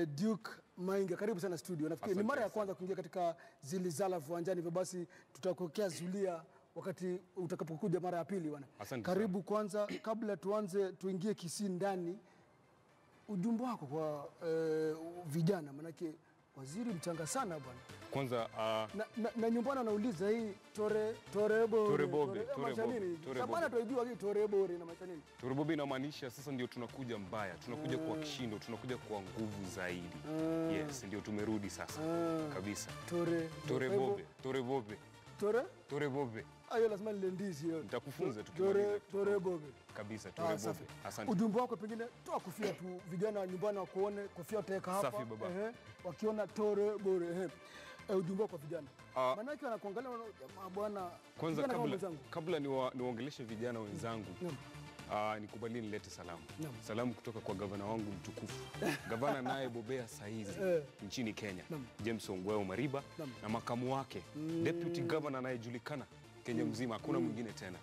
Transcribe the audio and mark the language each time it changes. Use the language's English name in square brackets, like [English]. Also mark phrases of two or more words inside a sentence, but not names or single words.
[Swahili] Duke Mainga, karibu sana studio. Nafikiri ni mara ya kwanza kuingia katika Zilizala Viwanjani, hivyo basi tutakokea zulia wakati utakapokuja mara ya pili bwana. Karibu kwanza, kabla tuanze tuingie Kisii ndani, ujumbe wako kwa vijana, manake waziri mchanga sana bwana. Kwanza na nyumbani anauliza hii [Gusii] tore bobe [Swahili] sabana tuijua hii [Gusii] tore bore [Swahili] na maana nini? [Gusii] Tore bobe [Swahili] inamaanisha sasa ndio tunakuja mbaya, tunakuja kwa kishindo, tunakuja kwa nguvu zaidi. Yes, ndio tumerudi sasa kabisa. [Gusii] Tore bobe. [Swahili] Ayo lazima nilendizi hiyo. Nitakufunza tukimaliza. [Gusii] Tore bobe. Kabisa, tore bobe. [Swahili] Asante. Ujumbe wako pengine toa kofia tu, vijana nyumbani wakuone kofia utaweka hapa. Safi baba. [Gusii] Wakiona tore bore. [Swahili] Ujumbe wako vijana. Maana yake wanakuangalia jamaa bwana. Kwanza kabla niwaongeleshe vijana wenzangu. Nikubalie nilete salamu. Salamu kutoka kwa gavana wangu mtukufu. Gavana naye bobea saizi nchini Kenya, James Ongweo Mariba, na makamu wake [English] deputy governor [Swahili] anayejulikana Kenya mzima, hakuna mwingine tena.